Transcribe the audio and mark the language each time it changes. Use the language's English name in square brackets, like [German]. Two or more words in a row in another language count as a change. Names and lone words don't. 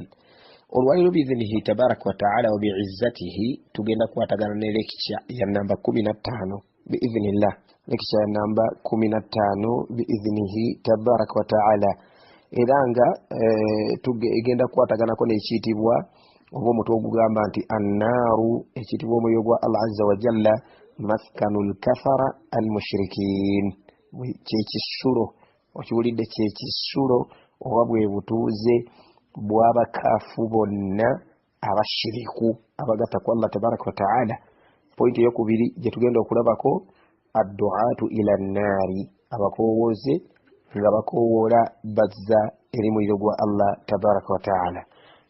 [Ganda] Olwaliro [Arabic] بإذنه تبارك وتعالى وبعزته [Ganda] tugenda kukwatagana ne lekicya ya namba 15 biidhnillah, lekicya ya namba 15 [Arabic] بإذنه تبارك وتعالى, [Ganda] era nga tugenda kukwataganako n'ekiyitibwa oba omutwe ogugamba nti annaaru, ekiyitibwa omuliro gwa [Arabic] الله عز وجل مسكن الكفرة المشركين, [Ganda] kyekisulo. Okiwulidde? Kyekisulo oba bwe butuuze bw'abakaafu bonna abashiriku abagatta ku [Arabic] الله تبارك وتعالى. [Ganda] Pointi eyokubiri gye tugenda okulabako [Arabic] الدعاة إلى النار, [Ganda] abakowooze nga bakoowoola bazza eri muliro gwa [Arabic] الله تبارك وتعالى.